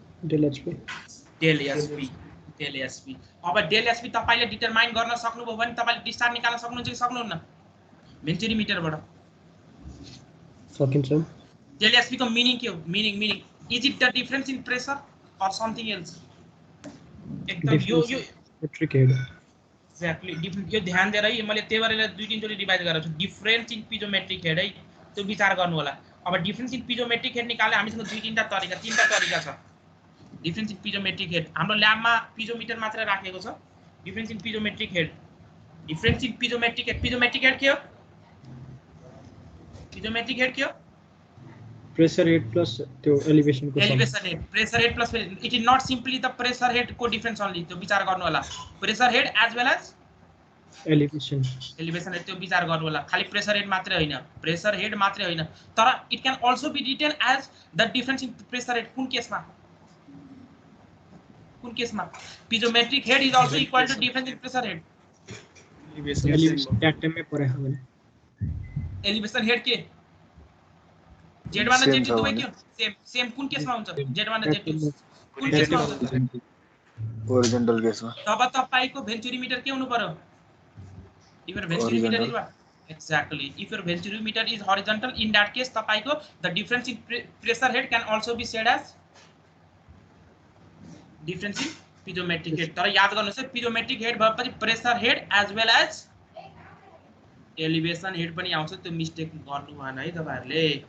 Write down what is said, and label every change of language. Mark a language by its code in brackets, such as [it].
[en] Dell hp Dell sp। [ne] अब del sp तपाईले determine गर्न सक्नुभयो भने तपाईले डिस्चार्ज निकाल्न सक्नुहुन्छ कि सक्नुहुन्न? भेन्चुरी मिटरबाट सकिन्छ। डेल sp को मीनिंग के हो? [en] Meaning is it the difference in pressure or something else? [ne] एकदम यो [en] Metric head exactly different. [ne] यो ध्यान दिएर है मैले त्यही भएर दुई तीन चोटी डिवाइड गरेको छु। डिफरेंस इन पिजोमेट्रिक हेड है त्यो विचार गर्नु होला। अब डिफरेंस इन पिजोमेट्रिक हेड निकाल्ने हामीसँग दुई तीनटा तरिका छ। डिफरेंस इन पिजोमेट्रिक हेड हाम्रो ल्याबमा पिजोमिटर मात्र राखेको छ। [en] Difference in piezometric head piezometric head के हो? [ne] पिजोमेट्रिक हेड के हो? [en] Pressure head plus त्यो elevation को elevation head. Pressure head plus it is not simply the pressure head को difference only. [ne] त्यो विचार गर्नु होला। Pressure head as well as [en] elevation [ne] head त्यो विचार गर्नु होला। खाली प्रेशर हेड मात्रै हैन, प्रेशर हेड मात्रै हैन तर [en] It can also be written as the difference in pressure head. [ne] कुन केसमा? [en] Piezometric head is also equal to difference in pressure head. [hi] Elevation data में पढे हो। [ne] एलिवेशन हेड के Z1 र Z2 दुवै के सेम कुन केसमा हुन्छ? Z1 र Z2 कुन केसमा हुन्छ? ओरिजिनल केसमा। तब तपाईको भेन्चुरी मिटर के हुनु पर्यो? Even भेन्चुरी metre is [en] Exactly. If your venturimeter is horizontal, in that case, tapaiko the difference in pressure head can also be said as difference in piezometric head. [ne] तर याद गर्नुस् है piezometric head भएपछि pressure head as well as elevation head पनि आउँछ, त्यो mistake गर्नु भएन है तपाईहरुले।